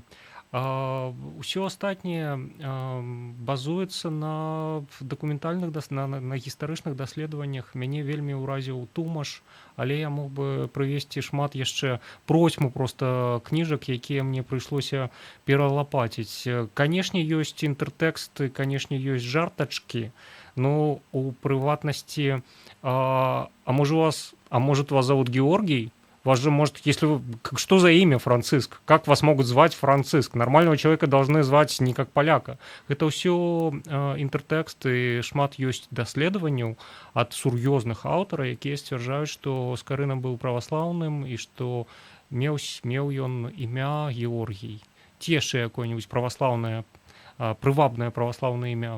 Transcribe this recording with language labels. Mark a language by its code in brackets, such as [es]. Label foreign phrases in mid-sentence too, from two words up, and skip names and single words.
[be] Усё астатняе базуецца на дакументальных на гістарычных даследаваннях. Мяне вельмі ўразіў Тумаш, але я мог бы прывесці шмат яшчэ процьму проста кніжак, якія мне прыйшлося пералапаціць. Канешне, ёсць інтэртэксты, канешне, ёсць жартачкі. У прыватнасці, [ru] может вас зовут Георгий? Вас же, что за имя Франциск? Как вас могут звать Франциск? Нормального человека должны звать не как поляка. [be] Это ўсё інтэртэкст, і шмат ёсць даследаванняў ад сур'ёзных аўтараў, якія сцвярджаюць, што Скарына быў праваслаўным і што меў ён імя Георгій. Ці яшчэ якое-нибудь праваслаўнае, прывабнае праваслаўнае імя.